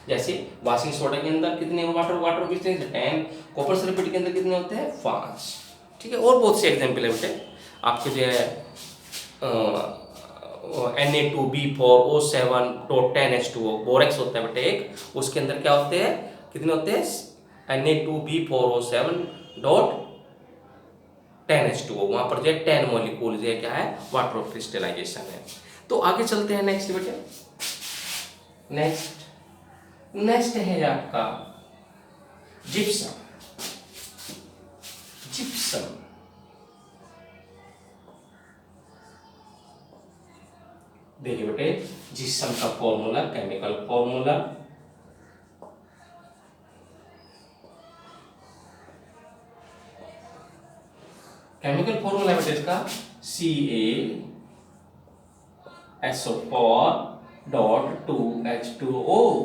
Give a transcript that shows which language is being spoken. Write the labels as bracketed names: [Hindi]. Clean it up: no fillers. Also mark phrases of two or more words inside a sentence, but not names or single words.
[Hindi] जैसे [English] washing soda [Hindi] के अंदर कितने [English] water crystallization? [Hindi] 10। [English] copper sulphate [Hindi] के अंदर कितने होते हैं? 5। ठीक है, और बहुत से एग्जांपल है बेटे आपके जो है Na2B4O7.10H2O बोरेक्स होता है बेटे एक, उसके अंदर क्या होते हैं? कितने होते हैं? Na2B4O7.10H2O, वहां पर जो है 10 मॉलिक्यूल जो है क्या है? [English] water of crystallization [Hindi] है। तो आगे चलते हैं नेक्स्ट बेटे। नेक्स्ट है आपका जिप्सम। देखिए बेटे जिप्सम का फॉर्मूला, [English] chemical formula [Hindi] बेटे इसका CaSO4.2H2O।